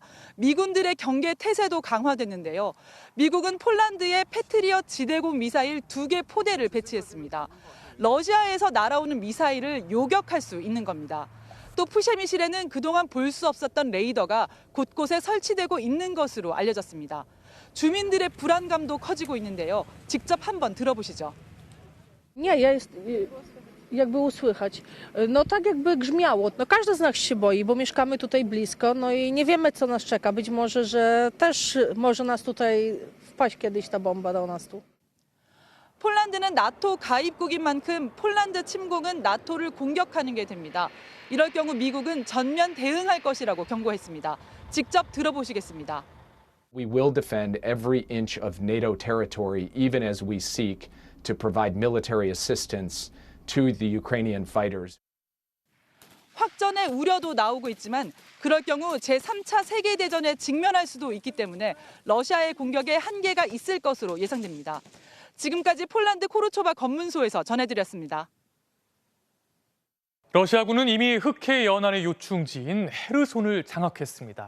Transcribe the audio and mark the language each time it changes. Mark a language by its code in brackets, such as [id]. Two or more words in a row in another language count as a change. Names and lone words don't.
[ko] 미군들의 경계 태세도 강화됐는데요. 미국은 폴란드에 패트리엇 지대공 미사일 2개 포대를 배치했습니다. 러시아에서 날아오는 미사일을 요격할 수 있는 겁니다. 또 푸셰미실에는 그동안 볼 수 없었던 레이더가 곳곳에 설치되고 있는 것으로 알려졌습니다. 주민들의 불안감도 커지고 있는데요. 직접 한번 들어보시죠. [pl] jakby usłychać. No tak jakby grzmiało. No każdy z nas się boi, bo mieszkamy tutaj blisko, no i nie wiemy, co nas czeka. Być może, że też może nas tutaj wpaść kiedyś ta bomba do nas tu. [ko] 폴란드는 나토 가입국인 만큼 폴란드 침공은 나토를 공격하는 게 됩니다. 이럴 경우 미국은 전면 대응할 것이라고 경고했습니다. 직접 들어보시겠습니다. [en] We will defend every inch of NATO territory, even as we seek to provide military assistance to the Ukrainian fighters. [ko] 확전의 우려도 나오고 있지만 그럴 경우 제3차 세계대전에 직면할 수도 있기 때문에 러시아의 공격에 한계가 있을 것으로 예상됩니다. 지금까지 폴란드 코르초바 검문소에서 전해드렸습니다. 러시아군은 이미 흑해 연안의 요충지인 헤르손을 장악했습니다.